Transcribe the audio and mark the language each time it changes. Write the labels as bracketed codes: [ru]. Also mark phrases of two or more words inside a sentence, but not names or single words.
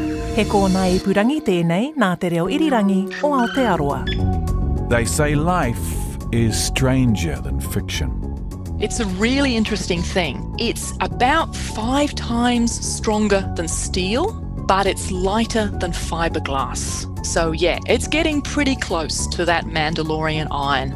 [mi] He kōna I purangi tēnei nā te reo irirangi o Aotearoa. [en] They say life is stranger than fiction. It's a really interesting thing. It's about 5 times stronger than steel, but it's lighter than fiberglass. So yeah, it's getting pretty close to that Mandalorian iron.